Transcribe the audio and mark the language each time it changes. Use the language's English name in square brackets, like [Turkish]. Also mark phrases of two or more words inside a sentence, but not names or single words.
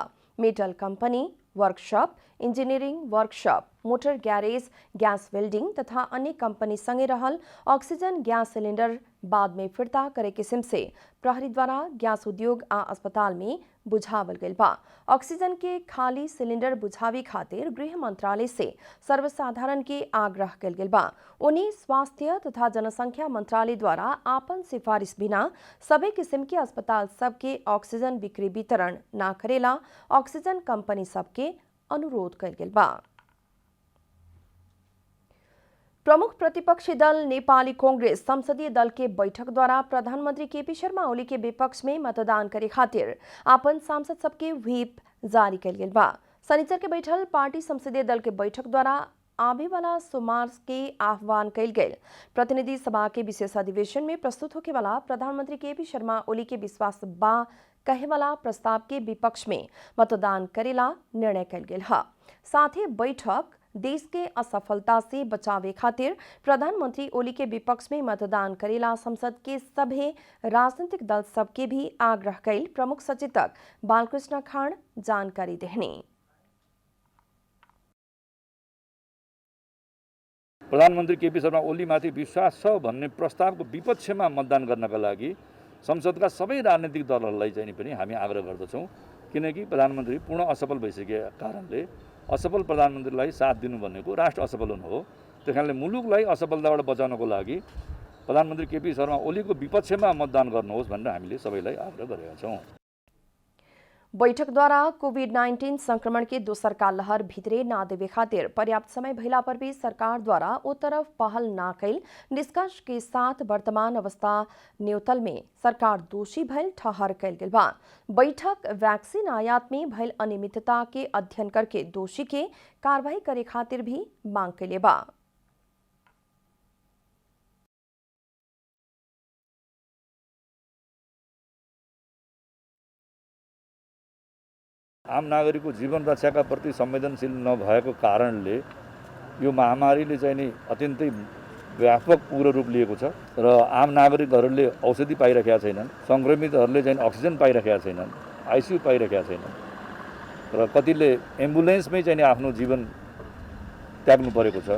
[English] metal company, [Bhojpuri] वर्कशॉप, [English] engineering workshop, motor garage, gas welding [Bhojpuri] तथा अन्य कंपनी संगे रहल [English] oxygen gas cylinder [Bhojpuri] बाद में फिरता करे किस्म से प्रहरी द्वारा गैस उद्योग आ अस्पताल में बुझावल गइल बा। ऑक्सीजन के खाली सिलेंडर बुझावे खातिर गृह मंत्रालय से सर्वसाधारण के आग्रह कल गइल बा। उन्हीं स्वास्थ्य तथा जनसंख्या मंत्रालय द्वारा आपन सिफारिश बिना सभी किस्म के अस्पताल सबके ऑक्सीजन बिक्री वितरण ना करेला [English] oxygen company [Bhojpuri] सबके अनुरोध कल गइल बा। प्रमुख प्रतिपक्षी दल नेपाली कांग्रेस संसदीय दल के बैठक द्वारा प्रधानमंत्री केपी शर्मा ओली के विपक्ष में मतदान करे खातिर आपन सांसद सबके व्हीप जारी कल गइल बा। शनिचर के बैठल पार्टी संसदीय दल के बैठक द्वारा आवे वाला सोमवार के आह्वान कल गए प्रतिनिधि सभा के विशेष अधिवेशन में प्रस्तुत होके वाला प्रधानमंत्री केपी शर्मा ओली के विश्वास बा कहे वाला प्रस्ताव के विपक्ष में मतदान करेला निर्णय कल गया है। साथ ही बैठक देश के असफलता से बचावे खातिर प्रधानमंत्री ओली के विपक्ष में मतदान करेला संसद के सभी राजनीतिक दल सबके भी आग्रह कल प्रमुख सचेतक बालकृष्ण खाड़ जानकारी देहनी। [Nepali] प्रधानमन्त्री केपी शर्मा ओलीमाथि विश्वास छ भन्ने प्रस्तावको विपक्षमा मतदान गर्नका लागि संसदका सबै राजनीतिक दलहरूलाई चाहिँ पनि हामी आग्रह गर्दछौँ, किनकि प्रधानमन्त्री पूर्ण असफल भइसकेका कारणले असफल प्रधानमन्त्रीलाई साथ दिनु भनेको राष्ट्र असफल हुनु हो। त्यस कारणले मुलुकलाई असफलताबाट बचाउनको लागि प्रधानमन्त्री केपी शर्मा ओलीको विपक्षमा मतदान गर्नुहोस् भनेर हामीले सबैलाई आग्रह गरेका छौँ। [Bhojpuri] बैठक द्वारा कोभिड-19 संक्रमण के दोसर का लहर भितरे ना देवे खातिर पर्याप्त समय भइला पर भी सरकार द्वारा ओ तरफ पहल ना कैल निष्कर्ष के साथ वर्तमान अवस्था न्यूतल में सरकार दोषी भइल ठहर कैल गेल बा। बैठक वैक्सीन आयात में भइल अनियमितता के अध्ययन करके दोषी के कार्रवाई करे खातिर भी मांग कैले बा। [Nepali] आम नागरिकको जीवन रक्षाका प्रति संवेदनशील नभएको कारणले यो महामारीले चाहिँ नि अत्यन्तै व्यापक उग्र रूप लिएको छ र आम नागरिकहरूले औषधि पाइरहेका छैनन्, संक्रमितहरूले चाहिँ अक्सिजन पाइरहेका छैनन्, आइसियु पाइरहेका छैनन् र कतिले एम्बुलेन्समै चाहिँ आफ्नो जीवन त्याग्नु परेको छ।